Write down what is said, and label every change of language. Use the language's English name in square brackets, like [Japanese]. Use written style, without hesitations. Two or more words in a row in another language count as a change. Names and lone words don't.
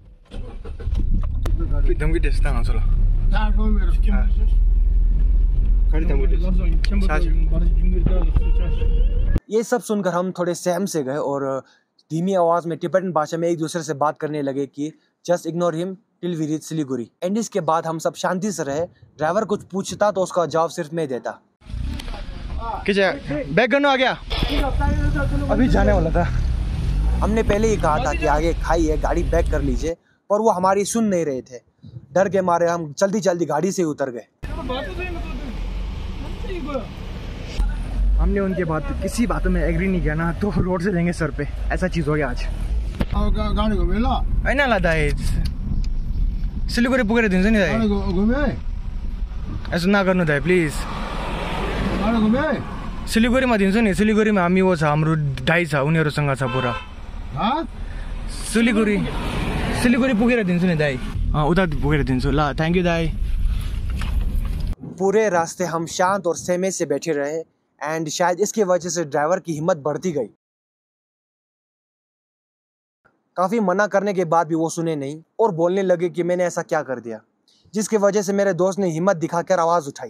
[Nepali] धम्की त्यस्ता आउँछ ल मेरो [Hindi] ये सब सुनकर हम थोड़े सहम से गए और धीमी आवाज में टिबेटन भाषा में एक दूसरे से बात करने लगे कि [English] just ignore him till we reach [Hindi] सिलीगुड़ी। एंड इसके बाद हम सब शांति से रहे। ड्राइवर कुछ पूछता तो उसका जवाब सिर्फ मैं देता। बैक करना आ गया, अभी जाने वाला था। हमने पहले ही कहा था कि आगे खाई है, गाड़ी बैक कर लीजिए, पर वो हमारी सुन नहीं रहे थे। डर के मारे हम जल्दी जल्दी गाड़ी से उतर गए। हमने उनके बात किसी बातों में एग्री नहीं किया ना, तो रोड से देंगे सर पे। ऐसा चीज हो गया आज। [Nepali] गाडी घुमेला हैन ला दाइ सिलगढी पुगेर दिन्छु नि दाइ। घुमे यसो नगर्नु दाइ प्लिज। गाडी घुमे सिलगढीमा दिन्छु नि। सिलगढीमा हामी वो छ, हाम्रो दाइ छ, उनीहरुसँग छ पुरा। सिलगढी पुगेर दिन्छु नि दाइ। उता पुगेर दिन्छु ल। [English] thank you [Nepali] दाइ। [Hindi] पूरे रास्ते हम शांत और सहमे से बैठे रहे एंड शायद इसकी वजह से ड्राइवर की हिम्मत बढ़ती गई। काफी मना करने के बाद भी वो सुने नहीं और बोलने लगे कि मैंने ऐसा क्या कर दिया, जिसकी वजह से मेरे दोस्त ने हिम्मत दिखाकर आवाज उठाई।